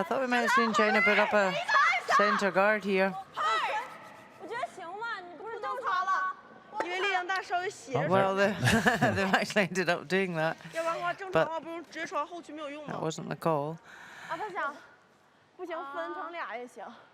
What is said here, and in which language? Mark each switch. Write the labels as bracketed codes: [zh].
[en] I thought we might have seen China put up a centre guard here. [zh] 我觉得行嘛，你不是正常了？因为力量大，稍微斜着。 [en] Well, they've actually ended up doing that. [zh] 要不然的话，正常的话不用直接传后区没有用吗？ [en] That wasn't the call. [zh] 啊，他想，不行，分成俩也行。